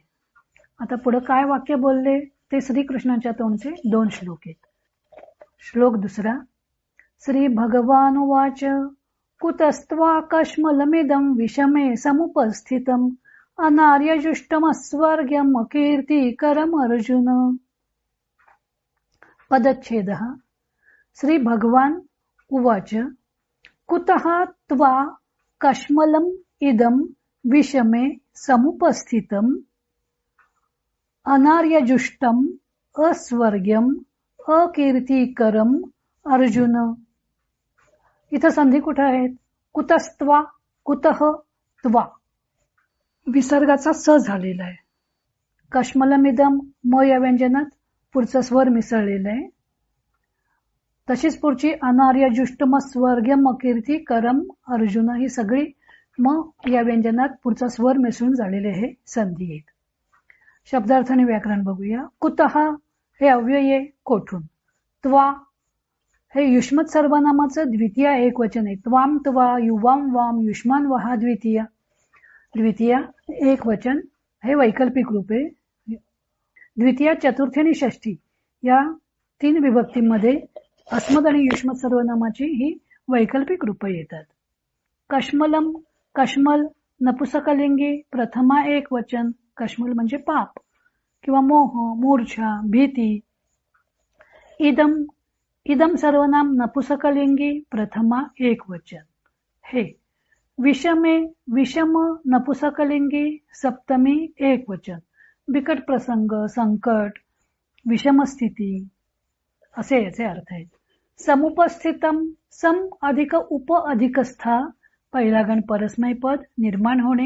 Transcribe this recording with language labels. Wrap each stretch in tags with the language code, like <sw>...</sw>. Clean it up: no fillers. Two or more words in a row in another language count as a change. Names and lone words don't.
<mr>आता पुढे काय वाक्य बोलले ते श्रीकृष्णाच्या तोंडचे 2 श्लोक आहेत. श्लोक दुसरा.</mr> <sa>श्री भगवानुवाच कुतस्त्वाकश्मलमिदं विषमे समुपस्थितम् अनार्यजुष्टमस्वर्ग्यम् अकीर्तिकरम् अर्जुन। पदच्छेदः। श्री भगवान उवाच कुतः त्वा कश्मलम् इदं विषमे समुपस्थितम् अनार्यजुष्टम् अस्वर्ग्यम् अकीर्तिकरम् अर्जुन।</sa> <mr>इथं संधी कुठे आहेत?</mr> <sa>कुतस्त्वा, कुतः, त्वा</sa> <mr>विसर्गाचा स झालेला आहे. कश्मलमिदम म या व्यंजनात पुढचा स्वर मिसळलेला आहे. तशीच पुढची</mr> <sa>अनार्यजुष्टम स्वर्गम अकीर्ती करम अर्जुन</sa> <mr>ही सगळी म या व्यंजनात पुढचा स्वर मिसळून झालेले हे संधी आहेत. शब्दार्थ आणि व्याकरण बघूया. कुतः हे अव्यय कोठून. त्वा हे युष्मत सर्वनामाचं द्वितीय एक वचन आहे.</mr> <sa>त्वाम त्वा युवाम वाम युष्मान वहा द्वितीय.</sa> <mr>द्वितीय एक वचन हे वैकल्पिक रूप आहे. द्वितीय, चतुर्थी आणि षष्ठी या तीन विभक्तीमध्ये अस्मद आणि युष्मत सर्वनामाची ही वैकल्पिक रूपं येतात. कश्मलम, कश्मल नपुसकलिंगी प्रथमा एक वचन. कश्मल म्हणजे पाप किंवा मोह, मूर्छा, भीती. इदम, इदम सर्वनाम नपुसकलिंगी प्रथमा एक वचन हे. विषमे, विषम नपुसकलिंगी सप्तमी एक वचन. बिकट प्रसंग, संकट, विषमस्थिती असे याचे अर्थ आहेत. समुपस्थितम, सम अधिक उप अधिक स्था पहिला गण परस्मै पद निर्माण होणे.</mr>